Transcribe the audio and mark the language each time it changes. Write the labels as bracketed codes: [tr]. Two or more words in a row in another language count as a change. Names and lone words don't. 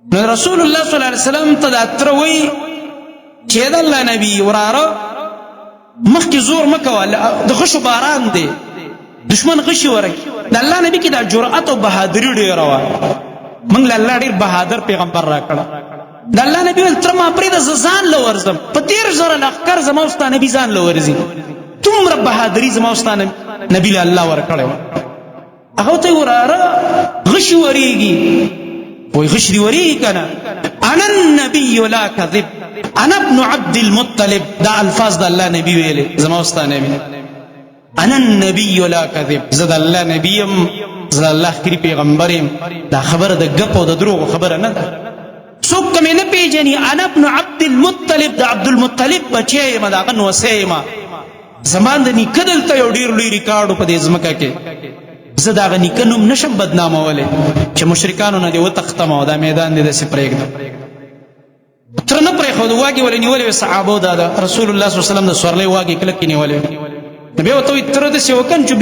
[ps] نو رسول الله صلی الله علیه وسلم ته دا تروي چې د الله نبی وراره مخکې زور مکوه د غشو باران دی دشمن غشي ورکی د الله نبی کې دا جرأت او بهادری ډیره وه موږ له الله ډېر بهادر پیغمبر راکړه د الله نبی ویل تره ما پرېږده زه ځان له ورځم په 13,000 لښکر زما او ستا نبي ځان له ورځي دومره بهادري زما او ستا نبي له الله ورکړی وه هغه ورته وراره غشي ورېږي وایي غشي دې ورېږي که نه [ar] انا النبي لا کذب انا ابن عبد المطلب [ps] دا الفاظ د الله نبی ویلې زما او ستا نبي [ar] انا النبي لا کذب [ps] زه د الله نبي یم زه د الله اخري پیغمبر یم دا خبره د ګپ او د دروغو خبره نه ده څوک که مې نه پېژني [ar] انا ابن عبد المطلب [ps] د عبدالمطلب بچی یم د هغه نوسی یم زما د نیکه دلته یو ډېر لوی ریکارډ و په دې ځمکه کې زه د هغه نیکه نوم نشم بدنامولی چې مشرکانو نه دې وتښتم او دا میدان دې داسې پرېږدم تره نه پرېښود واګې ولې نیولې وې صحابو دا د رسول الله صلی الله علیه وسلم د سورلۍ واګې کلکې نیولې نو بیا ورته وایي تره داسې وکړم چې